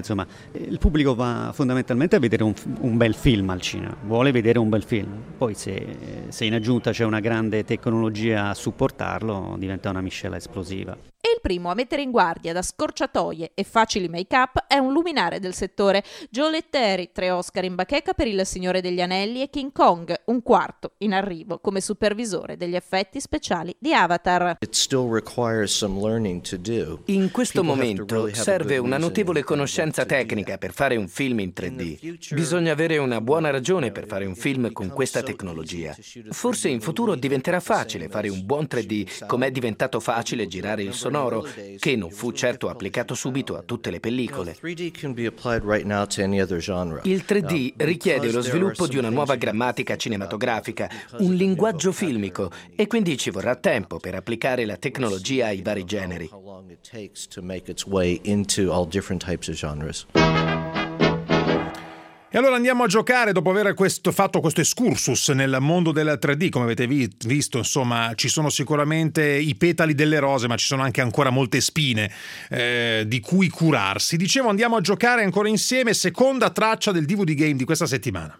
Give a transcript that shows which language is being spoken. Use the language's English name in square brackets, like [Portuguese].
[Italian] Insomma, il pubblico va fondamentalmente a vedere un bel film al cinema, vuole vedere un bel film, poi se in aggiunta c'è una grande tecnologia a supportarlo diventa una miscela esplosiva. E il primo a mettere in guardia da scorciatoie e facili make-up è un luminare del settore, Joe Lettieri, 3 Oscar in bacheca per Il Signore degli Anelli e King Kong, un quarto in arrivo come supervisore degli effetti speciali di Avatar. [English] It still requires some learning to do. [Italian] In questo momento serve una notevole conoscenza tecnica per fare un film in 3D. Bisogna avere una buona ragione per fare un film con questa tecnologia. Forse in futuro diventerà facile fare un buon 3D, come è diventato facile girare il sonoro, che non fu certo applicato subito a tutte le pellicole. Il 3D richiede lo sviluppo di una nuova grammatica cinematografica, un linguaggio filmico, e quindi ci vorrà tempo per applicare la tecnologia ai vari generi. [English] Takes to make its way into all different types of genres. [Italian] E allora andiamo a giocare dopo aver fatto questo excursus nel mondo del 3D. Come avete visto, insomma, ci sono sicuramente i petali delle rose, ma ci sono anche ancora molte spine di cui curarsi. Dicevo, andiamo a giocare ancora insieme, seconda traccia del DVD Game di questa settimana.